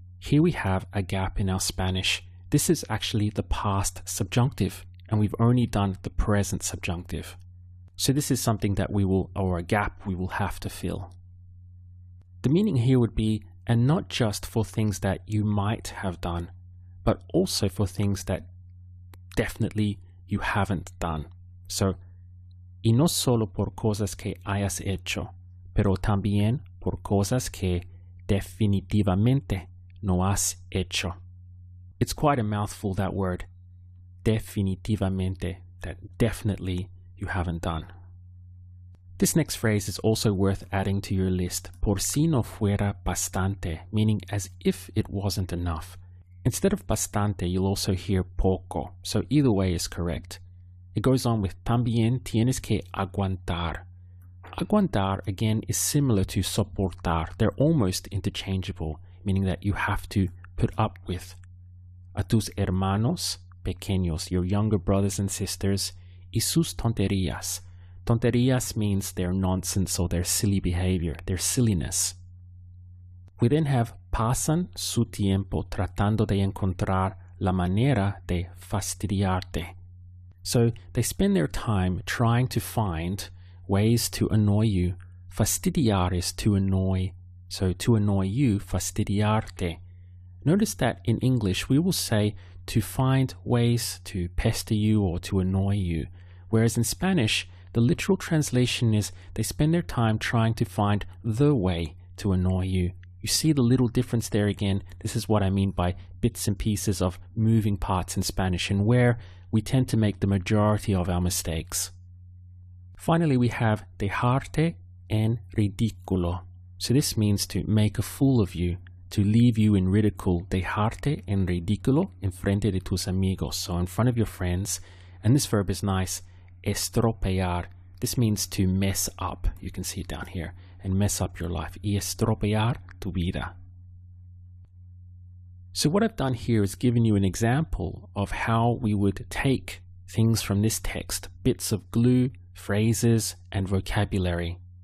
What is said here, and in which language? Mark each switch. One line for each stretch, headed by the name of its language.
English: Here we have a gap in our Spanish. This is actually the past subjunctive, and we've only done the present subjunctive. So this is something that or a gap we will have to fill. The meaning here would be, and not just for things that you might have done, but also for things that definitely you haven't done.
Spanish: So, y no solo por cosas que hayas hecho, pero también por cosas que definitivamente no has hecho.
English: It's quite a mouthful, that word, definitivamente, that definitely you haven't done. This next phrase is also worth adding to your list,
Spanish: por si no fuera bastante,
English: meaning as if it wasn't enough. Instead of bastante, you'll also hear poco, so either way is correct. It goes on with
Spanish: también tienes que aguantar.
English: Aguantar, again, is similar to soportar. They're almost interchangeable, meaning that you have to put up with.
Spanish: A tus hermanos pequeños,
English: your younger brothers and sisters,
Spanish: y sus tonterías.
English: Tonterías means their nonsense or their silly behavior, their silliness. We then have
Spanish: pasan su tiempo tratando de encontrar la manera de fastidiarte.
English: So they spend their time trying to find ways to annoy you. Fastidiar is to annoy. So to annoy you, fastidiarte. Notice that in English we will say to find ways to pester you or to annoy you. Whereas in Spanish, the literal translation is they spend their time trying to find the way to annoy you. You see the little difference there again? This is what I mean by bits and pieces of moving parts in Spanish and where we tend to make the majority of our mistakes. Finally, we have
Spanish: dejarte en ridículo.
English: So this means to make a fool of you, to leave you in ridicule.
Spanish: Dejarte en ridículo en frente de tus amigos.
English: So in front of your friends. And this verb is nice. Estropear. This means to mess up. You can see it down here. And mess up your life.
Spanish: Y estropear tu vida.
English: So what I've done here is given you an example of how we would take things from this text, bits of glue, phrases, and vocabulary.